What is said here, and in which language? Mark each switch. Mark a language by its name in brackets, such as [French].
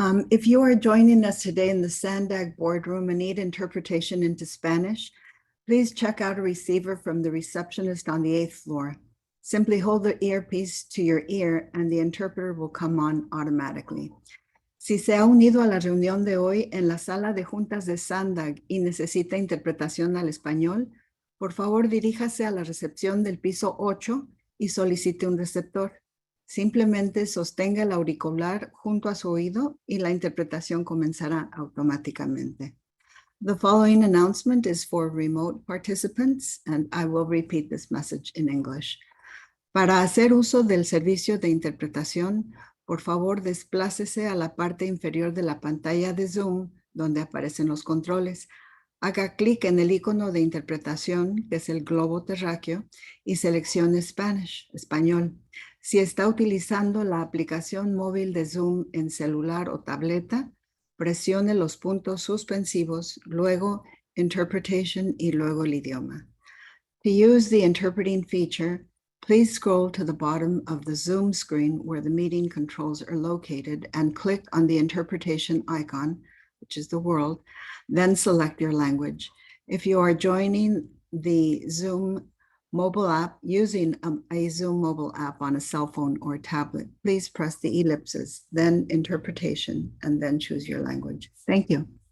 [English] If you are joining us today in the Sandag boardroom and need interpretation into Spanish, please check out a receiver from the receptionist on the 8th floor. Simply hold the earpiece to your ear and the interpreter will come on automatically. [Spanish] Si se ha unido a la reunión de hoy en la sala de juntas de Sandag y necesita interpretación al español, por favor diríjase a la recepción del piso 8 y solicite un receptor. Simplemente sostenga el auricular junto a su oído y la interpretación comenzará automáticamente. [English] The following announcement is for remote participants, and I will repeat this message in English. [Spanish] Para hacer uso del servicio de interpretación, por favor desplácese a la parte inferior de la pantalla de Zoom, donde aparecen los controles. Haga clic en el icono de interpretación, que es el globo terráqueo, y seleccione Spanish, español. Si está utilizando la aplicación móvil de Zoom en celular o tableta, presione los puntos suspensivos, luego Interpretation y luego el idioma. [English] To use the interpreting feature, please scroll to the bottom of the Zoom screen where the meeting controls are located and click on the interpretation icon, which is the world, then select your language. If you are joining the Zoom mobile app using a Zoom mobile app on a cell phone or tablet, please press the ellipses, then interpretation, and then choose your language. Thank you.